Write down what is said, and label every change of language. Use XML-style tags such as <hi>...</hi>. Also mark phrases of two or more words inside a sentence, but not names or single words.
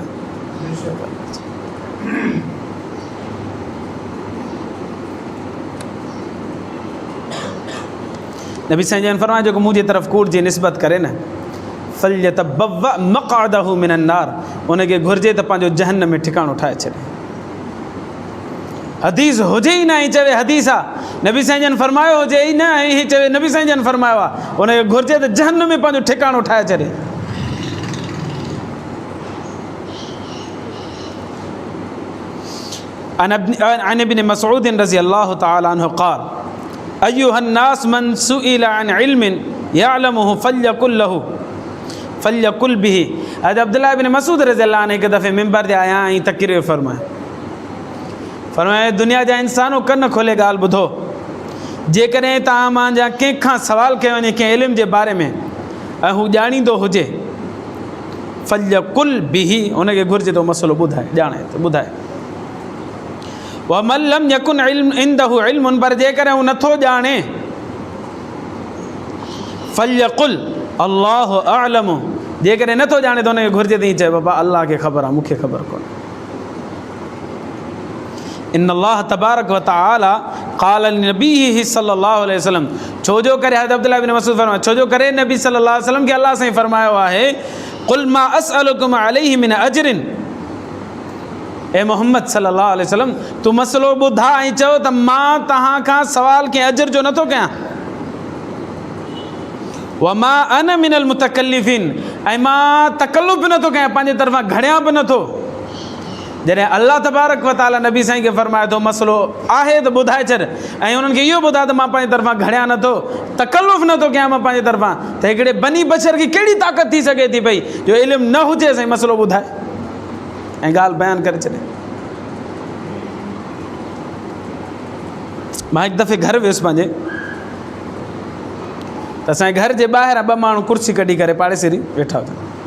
<sd>नबी साईं जन फरमाया जो मुंहिंजी तरफ़ कूड़ जी निस्बत करे न</sd> <ar>فليتبوأ مقعده من النار,</ar> <sd>उनखे घुरिजे त पंहिंजो जहन्नम में ठिकाणो ठाहे छॾे। हदीस हुजे ई न ही चवे हदीस आहे, नबी साईं जन फरमायो हुजे ई न ही चवे नबी साईं जन फरमायो आहे, उनखे घुरिजे त जहन्नम में पंहिंजो ठिकाणो ठाहे छॾे।</sd> <ar>عن ابن مسعود رضي الله تعالى عنه قال أيها الناس من سئل عن علم يعلمه فليقل به.</ar> <sd>हज़रत अब्दुल्लाह इब्न मसूद</sd> <ar>رضي الله عنه</ar> <sd>हिकु दफ़े मिंबर ते आया ऐं तक़रीर फरमाए दुनिया जा इंसानो कन खोले ॻाल्हि ॿुधो, जेकॾहिं तव्हां मुंहिंजा कंहिंखां सवाल कयो वञे कंहिं इल्म जे बारे में ऐं हू ॼाणींदो हुजे</sd> <ar>فليقل به,</ar> <sd>हुनखे घुरिजे थो मसइलो ॿुधाए ॼाणे त ॿुधाए।</sd> <ar>ومن لم يكن عنده علم,</ar> <sd>पर जेकॾहिं हू नथो ॼाणे</sd> <ar>فليقل الله أعلم,</ar> <sd>जेकॾहिं नथो ॼाणे त हुनखे घुरिजे त ईअं चए बाबा अल्लाह खे ख़बर आहे मूंखे ख़बर कोन्हे।</sd> <ar>إن الله تبارك و تعالى قال لنبيه صلى الله عليه وسلم,</ar> <sd>छोजो करे हज़रत अब्दुल्लाह इब्न मसूद फरमाया छोजो करे नबी</sd> <ar>صلى الله عليه وسلم</ar> <sd>खे अल्लाह साईं फरमायो आहे</sd> <ar>قل ما أسألكم عليه من أجر,</ar> <sd>ए मोहम्मद</sd> <ar>صلى الله عليه وسلم</ar> <sd>तू मसलो ॿुधा ऐं चओ त मां तव्हां खां सवाल कंहिं अजर जो नथो कयां।</sd> <ar>وما أنا من المتكلفين,</ar> <sd>ऐं मां तकल्लुफ़ नथो कयां, पंहिंजे तरफ़ां घड़ियां बि नथो। जॾहिं</sd> <ar>الله تبارك و تعالى</ar> <sd>नबी साईं खे फरमाए थो मसलो आहे त ॿुधाए छॾ, ऐं उन्हनि खे इहो ॿुधाए त मां पंहिंजे तरफ़ां घड़ियां नथो, तकल्लुफ़ नथो कयां मां पंहिंजे तरफ़ां, त हिकिड़े बनी बशर खे कहिड़ी ताक़त थी सघे थी पई जो इल्मु न हुजे साईं मसलो ॿुधाए ऐं ॻाल्हि बयानु करे छॾे। मां हिकु दफ़े घर वियुसि पंहिंजे, त असांजे घर जे ॿाहिरां ॿ माण्हू कुर्सी कढी करे पाड़ेसिरी वेठा हुआ।</sd>